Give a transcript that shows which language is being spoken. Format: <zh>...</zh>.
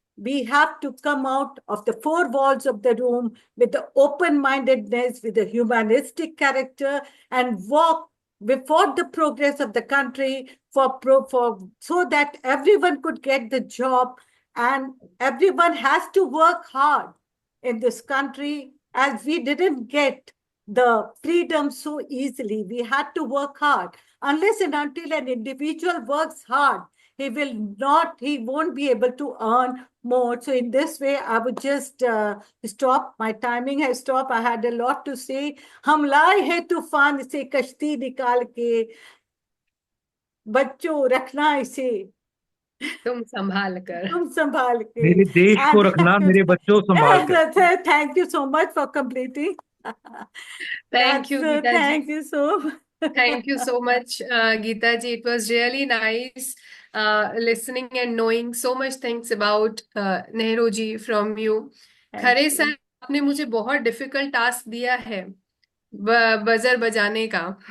<en>We have to come out of the four walls of the room with the open-mindedness, with the humanistic character, and walk before the progress of the country so that everyone could get the job, and everyone has to work hard in this country, as we didn't get the freedom so easily. We had to work hard. Unless and until an individual works hard, he won't be able to earn more. So in this way, I would just stop. My timing has stopped. I had a lot to say.</en> <hi>हम लाए हैं तूफान से कश्ती निकाल के, बच्चों रखना इसे तुम संभाल कर। मेरे देश को रखना, मेरे बच्चों संभाल कर।</hi> <en>Thank you so much for completing. Thank you, Geeta ji. Thank you so much. Thank you so much, Geeta ji. It was really nice listening and knowing so much things about Nehru ji from you.</en> <hi>Khare sir, आपने मुझे बहुत difficult task दिया है buzzer बजाने का।</hi>